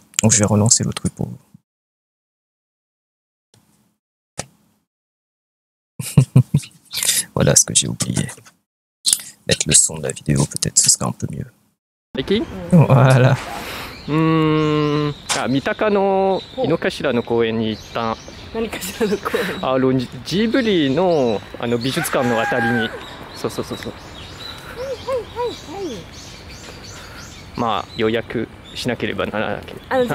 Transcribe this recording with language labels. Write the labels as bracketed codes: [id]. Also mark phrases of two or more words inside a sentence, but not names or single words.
[fr] Donc je vais relancer le truc pour vous. Voilà ce que j'ai oublié. Mettre le son de la vidéo, peut-être ce serait un peu mieux. Voilà. [ja] 三鷹の井の頭の公園に行った。何かしらの公園。ジブリの美術館のあたりに。そうそうそうそう。まあ予約しなければならなければ。